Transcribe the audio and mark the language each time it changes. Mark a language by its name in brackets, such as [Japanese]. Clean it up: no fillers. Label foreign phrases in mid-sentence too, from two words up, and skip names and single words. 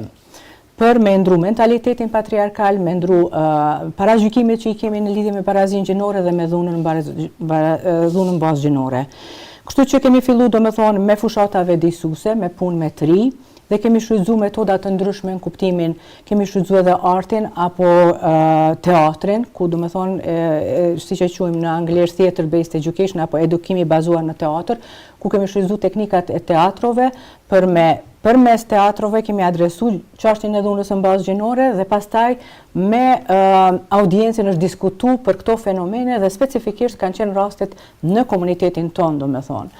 [Albanian] Për me ndru mentalitetin patriarkal, me ndru paragjykimet që i kemi në lidhje me barazinë gjinore dhe me dhunën bazë gjinore. Kështu që kemi filluar domethënë me fushata vjedisuese, me punë me tri, dhe kemi shfrytzuar metoda të ndryshme në kuptimin, kemi shfrytzuar edhe artin apo teatrin, ku domethënë siç e quajmë në anglisht [English] theater-based education [Albanian] apo edukimi bazuar në teatr, ku kemi shfrytzuar teknikat e teatrove përmes teatrove kemi adresuar çështjen e dhunës në bazë gjinore dhe pastaj me audiencën është diskutuar për këto fenomene dhe specifikisht kanë qenë rastet në komunitetin tonë, domethënë.